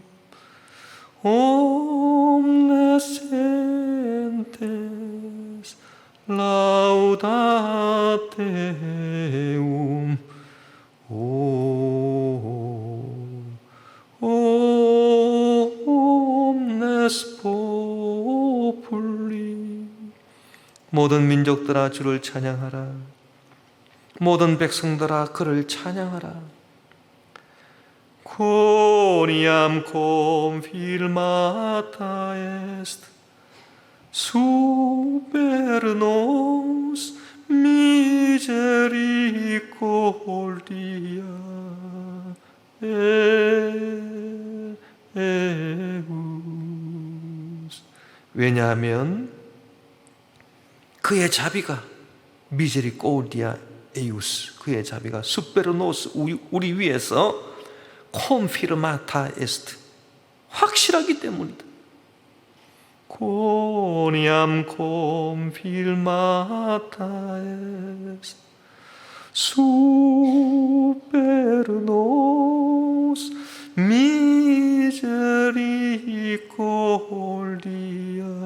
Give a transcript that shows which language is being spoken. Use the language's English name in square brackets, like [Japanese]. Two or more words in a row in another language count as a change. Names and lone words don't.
[Latin] Omnes gentes laudate eum omnes populi [Korean] 모든 민족들아 주를 찬양하라. 모든 백성들아 그를 찬양하라. [Latin] Quoniam confirmata est super nos misericordia eus. [Korean] 왜냐하면 그의 자비가 [Latin] misericordia eius [Korean] 그의 자비가 [Latin] super nos [Korean] 우리 위에서 [Latin] confirmata est [Korean] 확실하기 때문이다. [Latin] Quoniam confirmata est super nos misericordia